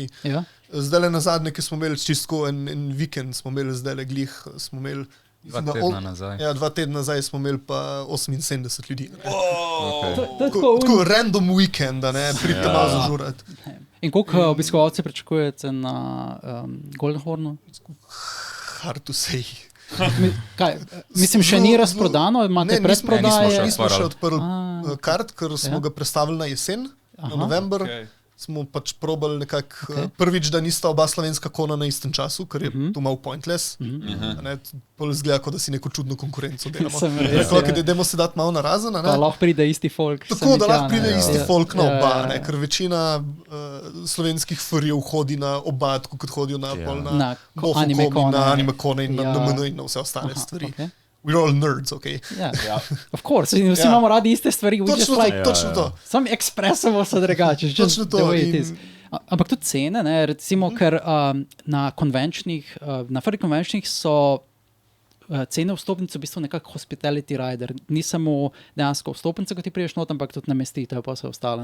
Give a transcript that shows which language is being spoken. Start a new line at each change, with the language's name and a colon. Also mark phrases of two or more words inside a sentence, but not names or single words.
Slovenian: Zdaj le nazadnje, ko smo imeli čisto en vikend, smo imeli zdaj le glih, smo imeli 2 tedna nazaj. 2 tedna nazaj smo imeli pa 78 ljudi. Tako
English: random weekend,
Slovenian: pridite malo zažurati. In koliko obiskovalcev pričakujete na Golden Hornu?
English: Hard to say.
Slovenian: Mislim, še ni razprodano, imate predprodaje? Nismo še odprli kart, ker smo ga predstavili na jesen, na november. Smo pač probali nekako prvič, da nista oba slovenska kona na istem času, ker je to malo pointless. Pol izgleda, kot da si neko čudno konkurenco delamo. Dajmo se dati malo narazen. Da lahko pride isti folk. Tako, da lahko pride isti folk na oba, ker večina slovenskih furjev hodi na oba, tako kot hodijo na Mofocom, na AnimeCone in na NMN in na vse ostale stvari.
English: We're all nerds, okay? Of course,
Slovenian: vsi imamo radi iste stvari. Točno to. Sam ekspresovo so drugače. Točno to. Ampak tudi cene, recimo, ker na Furry konvenčnih so cene vstopnice v bistvu nekako
English: hospitality rider.
Slovenian: Ni samo dejansko vstopnice, ko ti priješ not, ampak tudi namestitev pa vse ostale.